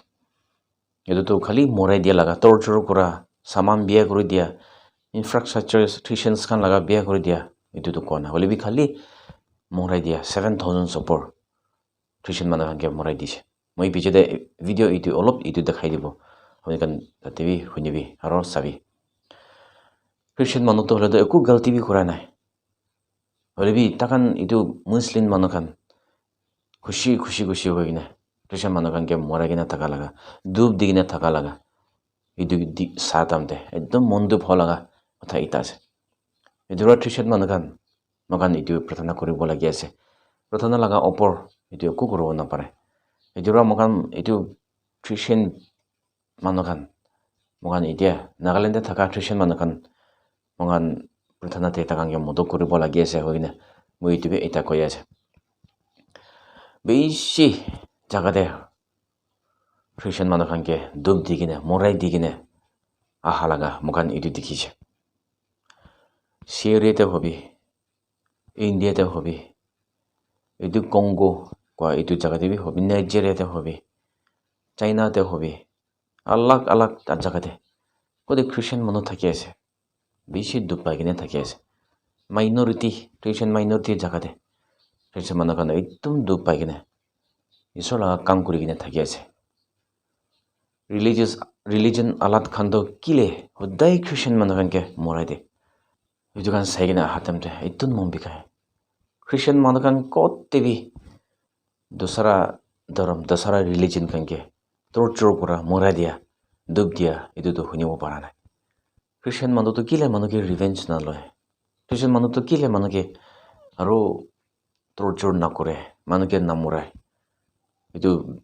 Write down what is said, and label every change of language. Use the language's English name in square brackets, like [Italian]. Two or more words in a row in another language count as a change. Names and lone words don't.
[Naga Pidgin] Edu to khali morai dia laga torture kura saman biya kuri dia infrastructure Christians kan laga biya kuri dia edu to kona hole bi khali morai dia 7,000 upper Christian manakange morai dise. Moi piche de video itu olop itu dekhai dibo honi kan tatebi hunibi aro sabi Christian manu to hole do eku galti bi kura nai hole bi takan itu Muslim manu kan khushi hoine Christian manakange moragina thaka laga dub digine thaka laga idu satamte ekdom mondub holaga kotha ita ase idura Christian manakan magan idu prathana koribo lagi ase prathana laga opor idu ku korobo na pare idura magan idu Christian manakan magan idia Nagaland thaka Christian manakan magan prathana te takange modok koribo lagi ase hoine moi idu ita koi ase beshi jagade Christian manakange dub digine morai digine ahalaga mokan idu dikhiche Syria te hobi India te hobi idu Congo kwa idu jagade bi hobi Nigeria te hobi China te hobi alag jagade kode Christian manu thaki ase beshi dub pagine thaki ase minority Christian minority jagade Christian manakan ekdom dub pagine isor laga kam kurigine thaki ase religion alat khando kile hodai Christian manakange morai de idu kan saigina hatamte itun mombikai Christian manakan kotte bi dosara dharam dosara religion kange torture kura morai dia dub dia idu to hunibo para nai Christian manu to kile manuke revenge na loy Christian manu to kile manuke aro torture na kore manuke na morai itu